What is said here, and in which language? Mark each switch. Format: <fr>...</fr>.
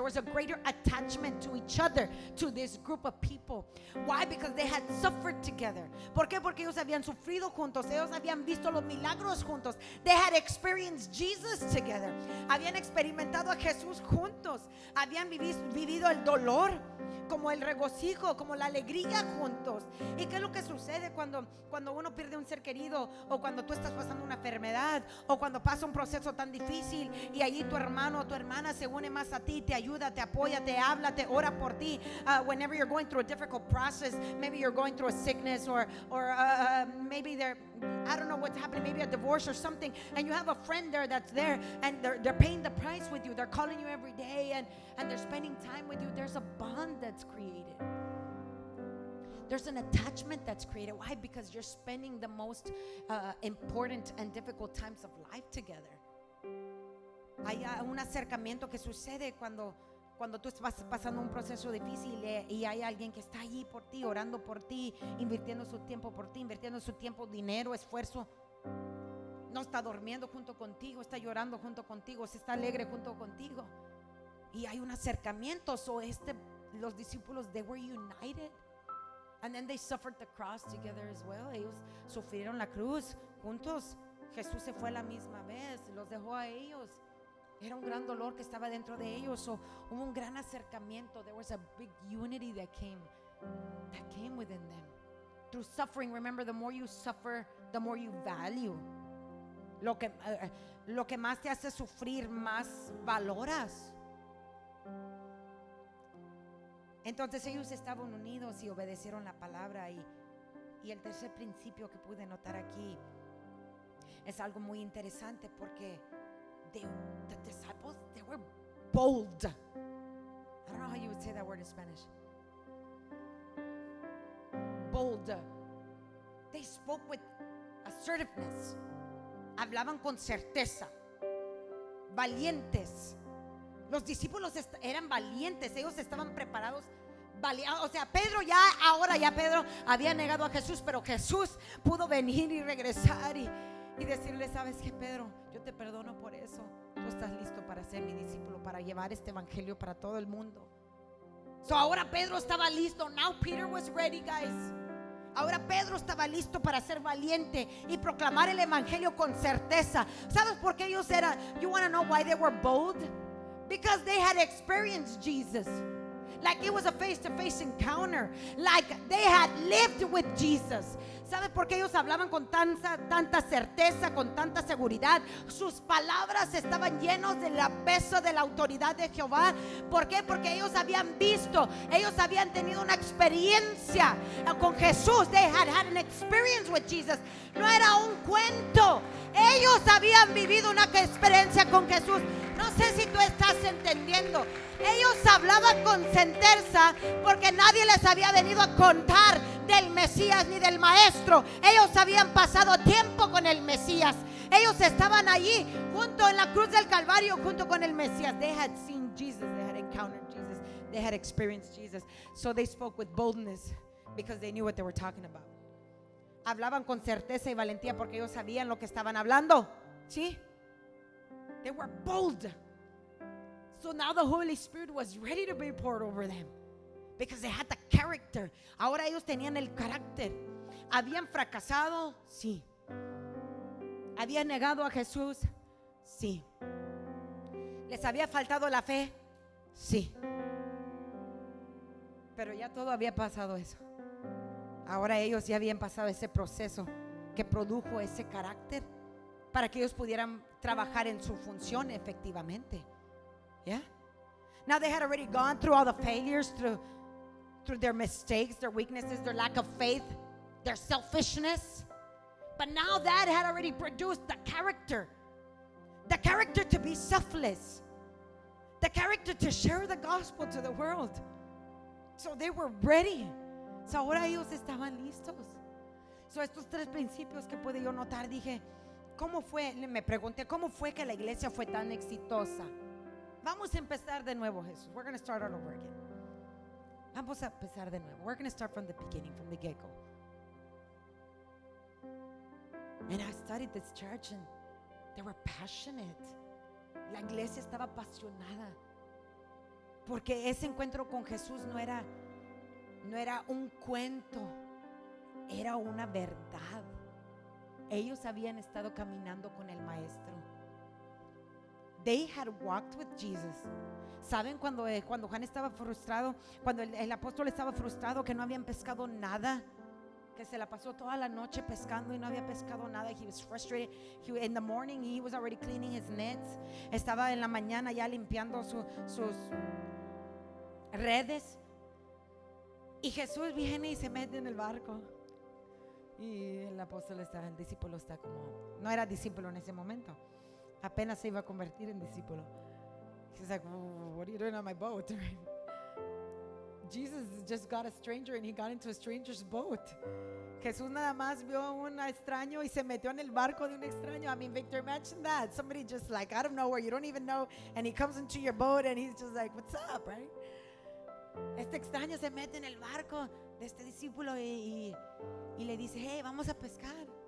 <en>There was a greater attachment to each other, to this group of people. Why? Because they had suffered together.</en> <es>¿Por qué? Porque ellos habían sufrido juntos, ellos habían visto los milagros juntos.</es> <en>They had experienced Jesus together.</en> <es>Habían experimentado a Jesús juntos. Habían vivido el dolor, como el regocijo, como la alegría juntos. ¿Y qué es lo que sucede cuando uno pierde un ser querido, o cuando tú estás pasando una enfermedad, o cuando pasa un proceso tan difícil y allí tu hermano o tu hermana se une más a ti, te ayuda, te apoya, te habla, te ora por ti?</es> <en>Whenever you're going through a difficult process, maybe you're going through a sickness, or maybe I don't know what's happening, maybe a divorce or something, and you have a friend there that's there, and they're paying the price with you. They're calling you every day, and they're spending time with you. There's a bond that's created. There's an attachment that's created. Why? Because you're spending the most important and difficult times of life together.</en> <es>Hay un acercamiento que sucede cuando tú estás pasando un proceso difícil, y hay alguien que está allí por ti, orando por ti, invirtiendo su tiempo por ti, invirtiendo su tiempo, dinero, esfuerzo. No está durmiendo junto contigo, está llorando junto contigo, se está alegre junto contigo. Y hay un acercamiento.</es> <en>So</en> <es>los discípulos,</es> <en>they were united. And then they suffered the cross together as well.</en> <es>Ellos sufrieron la cruz juntos. Jesús se fue la misma vez, los dejó a ellos. Era un gran dolor que estaba dentro de ellos. So, hubo un gran acercamiento.</es> <en>There was a big unity that came within them. Through suffering, remember, the more you suffer, the more you value.</en> <es>Lo que más te hace sufrir, más valoras. Entonces ellos estaban unidos y obedecieron la palabra. Y el tercer principio que pude notar aquí es algo muy interesante, porque</es> <en>the disciples, they were bold. I don't know how you would say that word in Spanish. Bold. They spoke with assertiveness.</en> <es>Hablaban con certeza. Valientes. Los discípulos eran valientes. Ellos estaban preparados. O sea, Pedro había negado a Jesús, pero Jesús pudo venir y regresar y decirle: ¿sabes qué, Pedro? Yo te perdono por eso. Tú estás listo para ser mi discípulo, para llevar este evangelio para todo el mundo. So ahora Pedro estaba listo.</es> <en>Now Peter was ready, guys.</en> <es>Ahora Pedro estaba listo para ser valiente y proclamar el evangelio con certeza. ¿Sabes por qué ellos eran?</es> <en>You want to know why they were bold? Because they had experienced Jesus. Like it was a face-to-face encounter. Like they had lived with Jesus.</en> <es>¿Sabe por qué ellos hablaban con tanta certeza, con tanta seguridad? Sus palabras estaban llenos del peso de la autoridad de Jehová. ¿Por qué? Porque ellos habían visto, ellos habían tenido una experiencia con Jesús. They had an experience with Jesus. No era un cuento. Ellos habían vivido una experiencia con Jesús. No sé si tú estás entendiendo. Ellos hablaban con certeza porque nadie les había venido a contar del Mesías ni del Maestro. Ellos habían pasado tiempo con el Mesías. Ellos estaban allí junto en la cruz del Calvario junto con el Mesías.</es> <en>They had seen Jesus, they had encountered Jesus, they had experienced Jesus. So they spoke with boldness because they knew what they were talking about.</en> <es>Hablaban con certeza y valentía porque ellos sabían lo que estaban hablando.</es> <en>¿Sí? They were bold. So now the Holy Spirit was ready to be poured over them because they had the character.</en> <es>Ahora ellos tenían el carácter. ¿Habían fracasado? Sí. ¿Habían negado a Jesús? Sí. ¿Les había faltado la fe? Sí. Pero ya todo había pasado eso. Ahora ellos ya habían pasado ese proceso que produjo ese carácter para que ellos pudieran trabajar en su función efectivamente. Yeah?</es> <en>Now they had already gone through all the failures, through their mistakes, their weaknesses, their lack of faith, their selfishness. But now that had already produced the character to be selfless, the character to share the gospel to the world. So they were ready.</en> <es>So ahora ellos estaban listos. So estos tres principios que pude yo notar, dije, ¿cómo fue? Me pregunté, ¿cómo fue que la iglesia fue tan exitosa? Vamos a empezar de nuevo, Jesús.</es> <en>We're going to start all over again.</en> <es>Vamos a empezar de nuevo.</es> <en>We're going to start from the beginning, from the get-go. And I studied this church and they were passionate.</en> <es>La iglesia estaba apasionada. Porque ese encuentro con Jesús no era un cuento, era una verdad. Ellos habían estado caminando con el Maestro.</es> <en>They had walked with Jesus.</en> <es>¿Saben cuando Juan estaba frustrado? Cuando el apóstol estaba frustrado que no habían pescado nada, que se la pasó toda la noche pescando y no había pescado nada.</es> <en>He was frustrated. In the morning he was already cleaning his nets.</en> <es>Estaba en la mañana ya limpiando sus redes. Y Jesús viene y se mete en el barco. Y el apóstol el discípulo está como, no era discípulo en ese momento, apenas se iba a convertir en discípulo.</es> <en>He's like, what are you doing on my boat? Jesus just got a stranger and he got into a stranger's boat.</en> <es>Jesús nada más vio a un extraño y se metió en el barco de un extraño.</es> <en>I mean, Victor, imagine that. Somebody just like out of nowhere, you don't even know, and he comes into your boat and he's just like, what's up, right?</en> <es>Este extraño se mete en el barco de este discípulo y le dice, hey, vamos a pescar.</es>